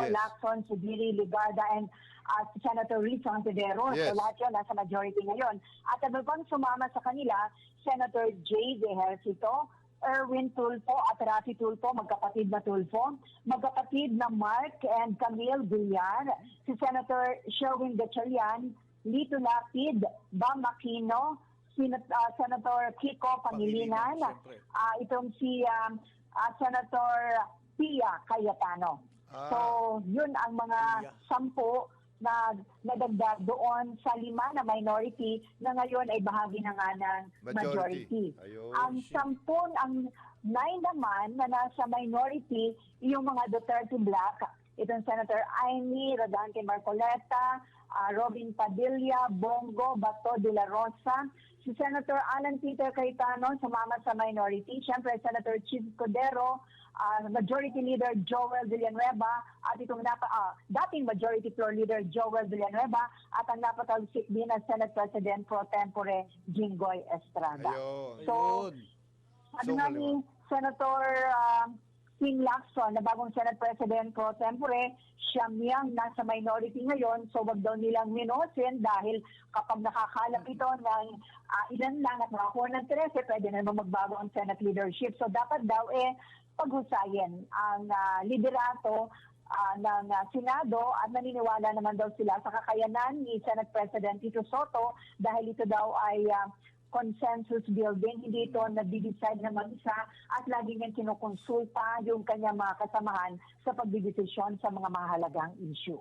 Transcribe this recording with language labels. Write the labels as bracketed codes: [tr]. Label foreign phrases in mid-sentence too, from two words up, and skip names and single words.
[tl] Yes. Lacson, Subiri, Ligarda, and si Senator Rizzo Ontiveros. Yes. So lahat yun nasa majority ngayon. At ano pang sumama sa kanila, Senator J. De Ejercito, Erwin Tulfo at Rafi Tulfo, magkapatid na Tulfo, magkapatid na Mark and Camille Villar, si Senator Sherwin Gatchalian, Lito Lapid, Bam Aquino, Senator Kiko Pangilinan, siyempre. itong si Senator Pia Cayetano. So, yun ang mga 10 na nadagdag doon sa 5 na minority na ngayon ay bahagi na nga ng majority. Ayun. Ang 9 naman na nasa minority, yung mga Duterte Black, itong Senator Amy Rodante Marcoleta, Robin Padilla, Bongo, Bato de la Rosa, si Senator Alan Peter Cayetano, sumama sa minority, siyempre Senator Chief Codero, Majority Leader Joel Villanueva, at itong dating Majority Floor Leader Joel Villanueva, at ang napatalsik din ang Senate President Pro Tempore Jinggoy Estrada. Ayun. So, So, nga ni Senator King Lacson na bagong Senate President Pro Tempore, siyam yang nasa minority ngayon, so wag daw nilang minusin dahil kapag nakakalap ito ng ilan lang at nakakuha ng 13, pwede na magbago ang Senate leadership. So dapat daw paghusayin ang liderato ng Senado at naniniwala naman daw sila sa kakayanan ni Senate President Tito Soto dahil ito daw ay [en] consensus building, [tl] hindi ito nag-decide na mag-isa at lagi niyang kinukonsulta yung kanyang mga kasamahan sa pagdidesisyon sa mga mahalagang issue.